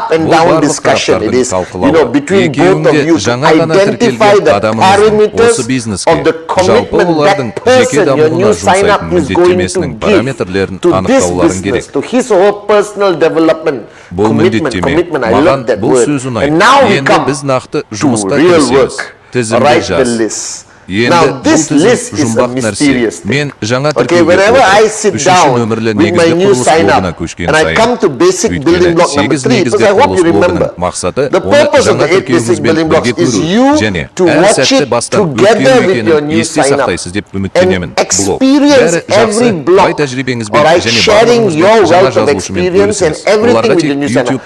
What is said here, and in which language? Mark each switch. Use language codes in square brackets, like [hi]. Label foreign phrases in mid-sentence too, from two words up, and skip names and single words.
[kk] Бұл барлық тараптардың талқылауы. Екеуінде жаңа ғана тіркелген адамыңыздың осы бизнеске, жалпы олардың жеке дамуына жұмсайтын міндеттемесінің параметрлерін анықтауларын керек. Бұл міндеттеме, маған бұл сөз ұнайды. Енді біз нақты жұмысқа кірісеміз. Тізімді жаз. [en] Now this list is a mysterious thing. Okay, whenever I sit down with my new sign up and I come to basic building block number 3, because I hope you remember, the purpose of the 8 basic building blocks is you to watch it together with your new sign up and experience every block, alright, sharing your wealth of experience and everything with your new sign up.